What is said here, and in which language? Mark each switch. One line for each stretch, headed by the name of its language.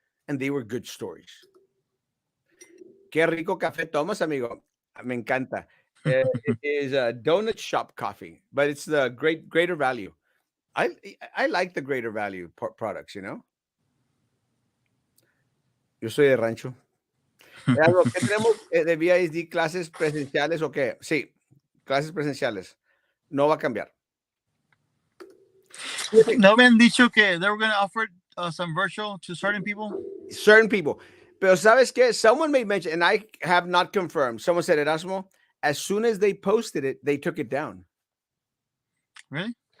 English: And they were good stories.
Spanish: Qué rico café tomas, amigo. Me encanta.
English: It is a donut shop coffee, but it's the greater value. I like the greater value products, you know.
Spanish: Yo soy de rancho. Algo, ¿qué tenemos de VISD? ¿Clases presenciales o qué? Sí, clases presenciales. No va a cambiar. No me han dicho que
English: they were going to offer some virtual to certain people. Certain people.
Spanish: Pero ¿sabes qué?
English: Someone may mention, and I have not confirmed. Someone said, Erasmo, as soon as they posted it, they took it down. Really?